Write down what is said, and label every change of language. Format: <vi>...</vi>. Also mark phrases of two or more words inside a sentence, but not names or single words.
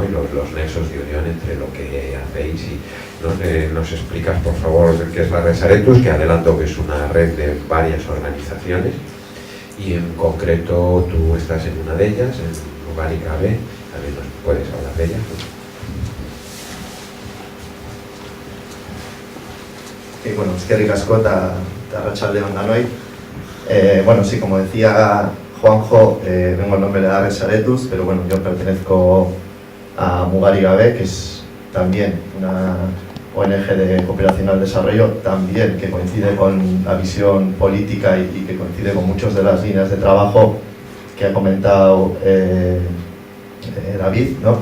<es>Y los nexos de unión entre lo que hacéis. Y nos explicas, por favor, qué es la red Saretus, que adelanto que es una red de varias organizaciones, y en concreto tú estás en una de ellas, en Mugari Gabe. También nos puedes hablar de ella, ¿no?</es> <eu>Bueno, eskerrik asko eta arratsaldeon danoi.</eu> <es>Bueno, sí, como decía Juanjo, vengo en nombre de la red Saretus, pero bueno, yo pertenezco a Mugari Gabe, que es también una ONG de cooperación al desarrollo, también que coincide con la visión política y que coincide con muchas de las líneas de trabajo que ha comentado David, ¿no?</es>